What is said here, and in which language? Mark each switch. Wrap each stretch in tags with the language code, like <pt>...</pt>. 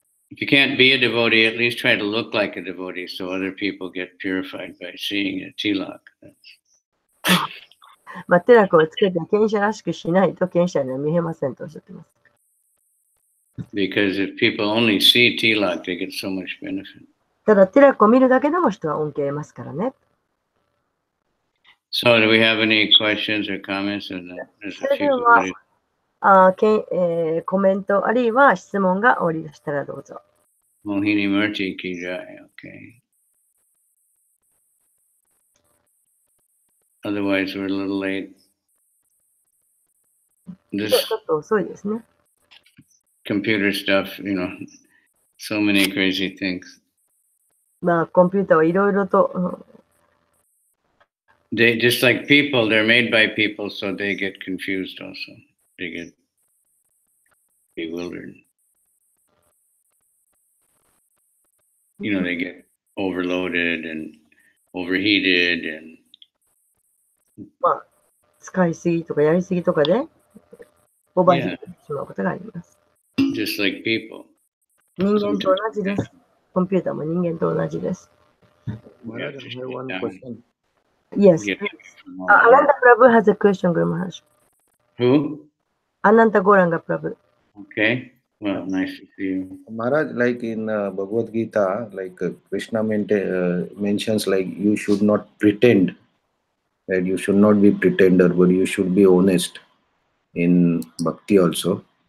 <en>if you can't be a devotee, at least try to look like a devotee so other people get purified by seeing a tilak.</en> <ja>テラコをつけて賢者らしくしないと賢者には見えませんとおっしゃっています。</ja> <en>Because if people only see tilak, they get so much benefit.</en> <ja>ただ、テラックを見るだけでも人は恩恵を得ますからね。</ja> <en>So, do we have any questions or comments? And there's</en> <ja>そ</ja> <en>a</en> <ja>れで</ja> <en>few</en> <ja>は</ja> <en>submitted.</en> <ja>コメントあるいは質問がおりましたらどうぞ。</ja> <en>Mohini Murti</en> <hi>ki jai.</hi> <en>Okay. Otherwise, we're a little late.</en> <ja>ち</ja> <en>This</en> <ja>ょっと遅いですね。</ja> <en>computer stuff, so many crazy things.</en> <ja>まあ、コンピューターはいろいろと、</ja> <en>They just like people, they're made by people, so they get confused also. They get bewildered. They get overloaded and overheated and</en> <ja>まあ、使いすぎとかやりすぎとかで、オーバーヒートしてしまうことがあります。</ja> <en>just like people.</en> <ja>人間と同じです。コンピューターも人間と同じです。</ja> <en>Maharaj, I have one question. Yes. Get from all Ananta Prabhu has a question, Guru Maharaj. Who? Ananta Goranga Prabhu. Okay. Well, nice to see you. Maharaj, like in Bhagavad Gita, like Krishna mentions like you should not pretend, that you should not be pretender, but you should be honest in bhakti also.</en>